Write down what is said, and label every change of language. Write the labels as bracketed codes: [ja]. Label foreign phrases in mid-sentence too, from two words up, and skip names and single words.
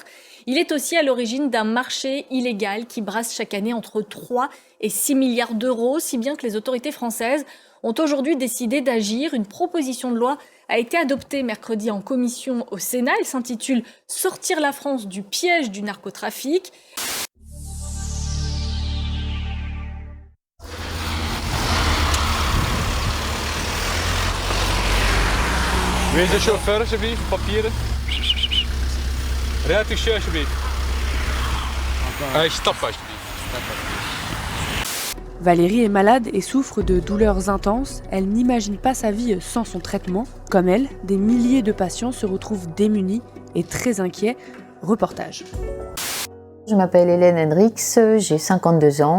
[fr] Il est aussi à l'origine d'un marché illégal qui brasse chaque année entre 3 et 6 milliards d'euros, si bien que les autorités françaises ont aujourd'hui décidé d'agir. Une proposition de loi a été adoptée mercredi en commission au Sénat. Elle s'intitule « Sortir la France du piège du narcotrafic ». [nl] Wie is de chauffeur, alsjeblieft? Papieren. Rijdt u alsjeblieft. Stop, alsjeblieft. [fr] Valérie est malade et souffre de douleurs intenses. Elle n'imagine pas sa vie sans son traitement. Comme elle, des milliers de patients se retrouvent démunis et très inquiets. Reportage. Je m'appelle Hélène Hendrix, j'ai 52 ans.